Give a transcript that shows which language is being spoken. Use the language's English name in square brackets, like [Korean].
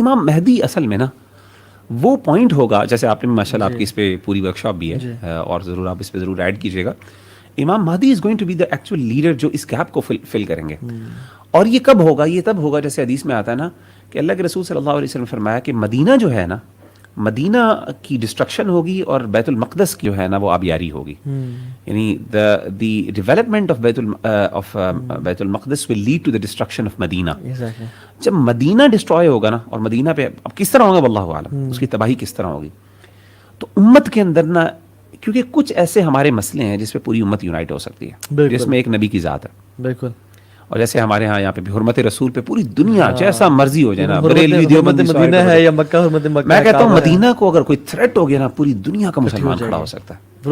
[Urdu] امام مہدی اصل میں نا وہ پوائنٹ ہوگا، جیسے آپ نے ماشاء اللہ آپ کی اس پہ پوری ورکشاپ بھی ہے، اور ضرور آپ اس پہ ضرور ایڈ کیجیے گا. [English] Imam Mahdi is going to be the actual leader [Urdu] جو اس گیپ کو فل کریں گے. اور یہ کب ہوگا؟ یہ تب ہوگا جیسے حدیث میں آتا ہے نا کہ اللہ کے رسول صلی اللہ علیہ وسلم نے فرمایا کہ مدینہ جو ہے نا، مدینہ کی ڈسٹرکشن ہوگی اور بیت المقدس کی جو ہے نا وہ آبیاری ہوگی. [English] یعنی the development of بیت المقدس will lead to the destruction of Medina. [Urdu] جب مدینہ ڈسٹروائے ہوگا نا، اور مدینہ پہ اب کس طرح ہوگا واللہ عالم، اس کی تباہی کس طرح ہوگی، تو امت کے اندر نا، کیونکہ کچھ ایسے ہمارے مسئلے ہیں جس پہ پوری امت یونائٹ ہو سکتی ہے، جس میں ایک نبی کی ذات ہے. بالکل. اور جیسے ہمارے ہاں یہاں پہ بھی حرمت رسول پہ پوری دنیا جیسا مرضی ہو جائے نا، بریلوی دیوبندی مدینہ ہے یا مکہ، حرمت مکہ، میں کہتا ہوں مدینہ کو اگر کوئی تھریٹ ہو گیا نا، پوری دنیا کا مسلمان کھڑا ہو سکتا ہے.